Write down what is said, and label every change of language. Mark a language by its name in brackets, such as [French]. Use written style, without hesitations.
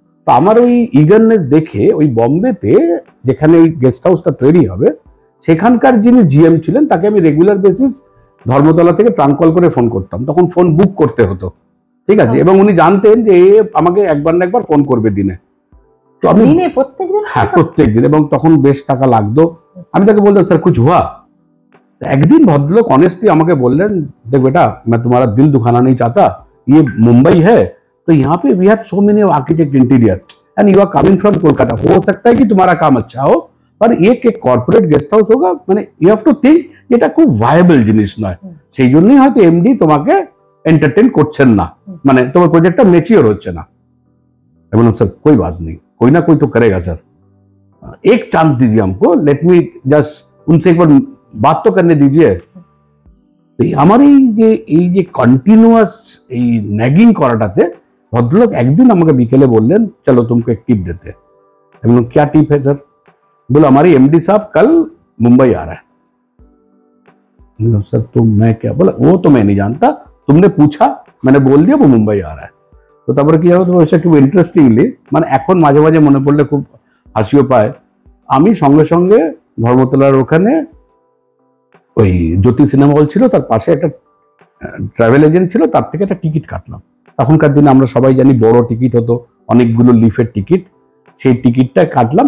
[Bangla] তো আমার ওই ইগারনেস দেখে ওই বম্বেতে যেখানে ওই গেস্ট হাউসটা তৈরি হবে, সেখানকার যিনি জিএম ছিলেন তাকে আমি রেগুলার বেসিস ধর্মতলা থেকে প্রাঙ্ক কল করে ফোন করতাম। তখন ফোন বুক করতে হতো, ঠিক আছে, এবং উনি জানতেন যে আমাকে একবার না একবার ফোন করবে দিনে। তো আমি হ্যাঁ প্রত্যেক দিন, এবং তখন বেশ টাকা লাগতো। আমি তাকে বলতাম স্যার [Hindi] কুছ হুয়া। [Bangla] একদিন ভদ্রলোক অনেস্টলি আমাকে বললেন, দেখ বেটা [Hindi] मैं तुम्हारा दिल दुखाना नहीं चाहता, ये मुंबई है तो यहाँ पे [English] we have so many architect interior and you are coming from Kolkata, [Hindi] हो सकता है कि तुम्हारा काम अच्छा हो, पर एक [Bangla] কর্পোরেট গেস্ট হাউস হোক, মানে [English] you have to think [Bangla] এটা খুব ভায়াবল জিনিস নয়। সেই জন্যই হয়তো এমডি তোমাকে এন্টারটেন করছেন না, মানে তোমার প্রজেক্টটা মেচিওর হচ্ছে না। আমি বললাম স্যার [Hindi] कोई बात नहीं, कोई ना कोई तो करेगा सर, एक चांस दीजिए हमको, [English] let me just [Hindi] उनसे एक बार बात तो करने दीजिए। [Bangla] তো আমার এই যে কন্টিনিউয়াস এই ন্যাগিং করাটাতে ভদ্রলোক একদিন আমাকে বিকেলে বললেন, চলো [Hindi] तुमको एक टिप देते। [Bangla] আমি বললাম [Hindi] क्या टिप है सर? बोला हमारी एमडी साहब कल मुंबई आ रहा है। मतलब सर तो मैं क्या, बोला वो तो मैं नहीं जानता, तुमने पूछा मैंने बोल दिया वो मुंबई आ रहा है। [Bangla] তো তারপরে কি হবে, তো ওইটা খুব ইন্টারেস্টিংলি, মানে এখন মাঝে মাঝে মনে পড়লে খুব হাসিও পায়। আমি সঙ্গে সঙ্গে ধর্মতলার ওখানে ওই জ্যোতি সিনেমা হল ছিল, তার পাশে একটা ট্রাভেল এজেন্ট ছিল, তার থেকে একটা টিকিট কাটলাম। তখনকার দিনে আমরা সবাই জানি বড় টিকিট হতো, অনেকগুলো লিফের টিকিট, সেই টিকিটটা কাটলাম।